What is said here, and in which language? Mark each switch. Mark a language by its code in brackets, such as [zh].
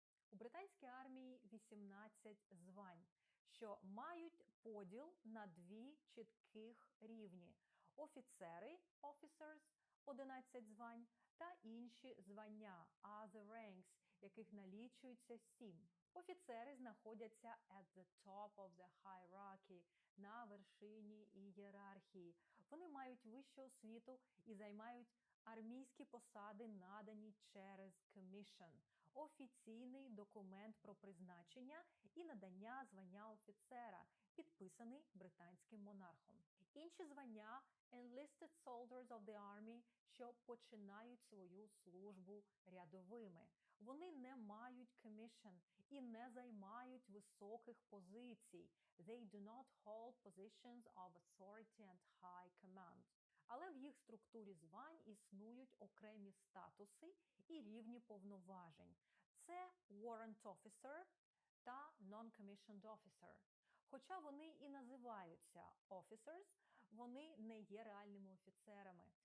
[uk] У британській армії 18 звань, що мають поділ на дві чітких рівні. Офіцери, officers, 11 звань, та інші звання, other ranks, яких налічується 7. Офіцери знаходяться [en] at the top of the hierarchy, [uk] на вершині ієрархії. Вони мають вищу освіту і займають армійські посади, надані через commission – офіційний документ про призначення і надання звання офіцера, підписаний британським монархом. Інші звання – [en] enlisted soldiers of the army, [uk] що починають свою службу рядовими. Вони не мають commission і не займають високих позицій. [en] They do not hold positions of authority and high command. [uk] Але в їх структурі звань існують окремі статуси і рівні повноважень. Це warrant officer та non-commissioned officer. Хоча вони і називаються officers, вони не є реальними офіцерами.